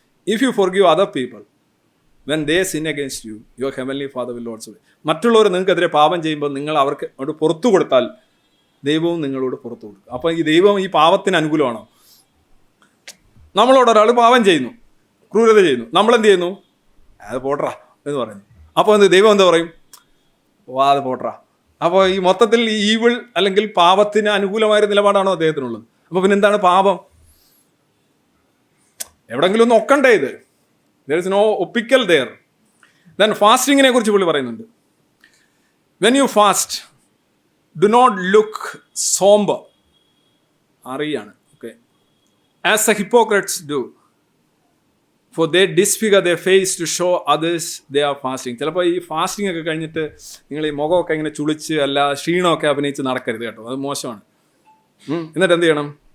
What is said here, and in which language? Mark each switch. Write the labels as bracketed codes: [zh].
[en] If you forgive other people when they sin against you, your heavenly Father will also. [ml] മറ്റുള്ളവർ നിങ്ങൾക്കെതിരെ പാപം ചെയ്യുമ്പോൾ നിങ്ങൾ അവർക്ക് അവിടെ പുറത്തു കൊടുത്താൽ ദൈവവും നിങ്ങളോട് പുറത്തു കൊടുക്കും. അപ്പോൾ ഈ ദൈവം ഈ പാപത്തിന് അനുകൂലമാണോ? നമ്മളോട് ഒരാൾ പാപം ചെയ്യുന്നു, ക്രൂരത ചെയ്യുന്നു, നമ്മളെന്ത് ചെയ്യുന്നു? അത് പോട്ടറാ എന്ന് പറയുന്നു. അപ്പോൾ ദൈവം എന്താ പറയും? അത് പോട്ടറാ. അപ്പോൾ ഈ മൊത്തത്തിൽ ഈ ഈവിൾ അല്ലെങ്കിൽ പാപത്തിന് അനുകൂലമായ നിലപാടാണോ അദ്ദേഹത്തിനുള്ളത്? അപ്പോൾ പിന്നെ എന്താണ് പാപം? എവിടെങ്കിലും ഒന്ന് ഒക്കണ്ടേ ഇത്? [en] there is no [ml] ഒപ്പിക്കൽ [en] there. [ml] then ഫാസ്റ്റിങ്ങിനെ കുറിച്ച് പുള്ളി പറയുന്നുണ്ട്. [en] when you fast do not look somber. [ml] അറിയാണ്, [en] okay, as the hypocrites do, for they disfigure their face to show others they are fasting. [ml] ചിലപ്പോൾ ഈ ഫാസ്റ്റിംഗ് ഒക്കെ കഴിഞ്ഞിട്ട് നിങ്ങൾ ഈ മുഖമൊക്കെ ഇങ്ങനെ ചുളിച്ച് അല്ല ക്ഷീണമൊക്കെ അഭിനയിച്ച് നടക്കരുത് കേട്ടോ, അത് മോശമാണ്. എന്നിട്ട് എന്ത് ചെയ്യണം?